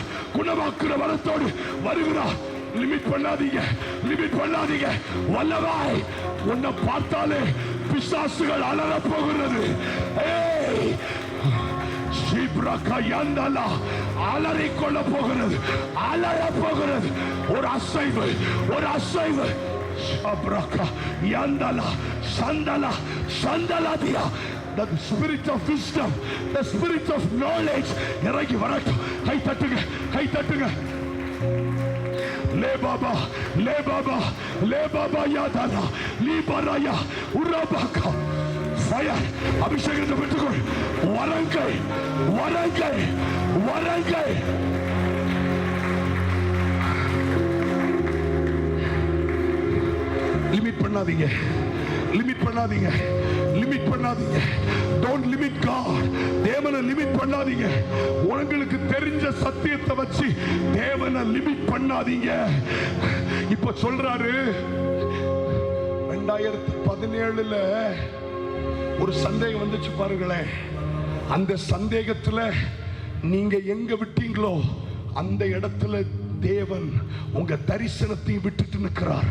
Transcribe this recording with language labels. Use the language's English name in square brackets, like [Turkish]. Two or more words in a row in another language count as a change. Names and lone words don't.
[Tamil] குணமாக்குற வரத்தோடு வருகிறார். லிமிட் பண்ணாதீங்க, லிமிட் பண்ணாதீங்க. வல்லவாய், உன்னை பார்த்தாலே பிசாசுகள் அலற போகிறது. அலறிக்கொள்ள போகிறது, அலற போகிறது. ஒரு அசைவு, ஒரு அசைவு. [English] The spirit of wisdom, the spirit of knowledge [Tamil] இறங்கி வரட்டும். கை தட்டுங்க, கை தட்டுங்க. ले बाबा, ले बाबा, ले बाबा यादाना, ली बराया, उराबाका. ஃபயர். அபிஷேகத்தை பெற்றுக்கொள். வரங்கள் வரங்கள் வரங்கள். லிமிட் பண்ணாதீங்க, லிமிட் பண்ணாதீங்க, லிமிட் பண்ணாதீங்க. [English] Don't limit God. [Tamil] தேவனை லிமிட் பண்ணாதீங்க. உங்களுக்கு தெரிஞ்ச சத்தியத்தை வச்சு தேவனை லிமிட் பண்ணாதீங்க. இப்ப சொல்றாரு 2017 ஒரு சந்தேகம் வந்துச்சு பாருங்களேன். அந்த சந்தேகத்துல நீங்க எங்க விட்டீங்களோ அந்த இடத்துல தேவன் உங்க தரிசனத்தை விட்டுட்டு நிற்கிறார்.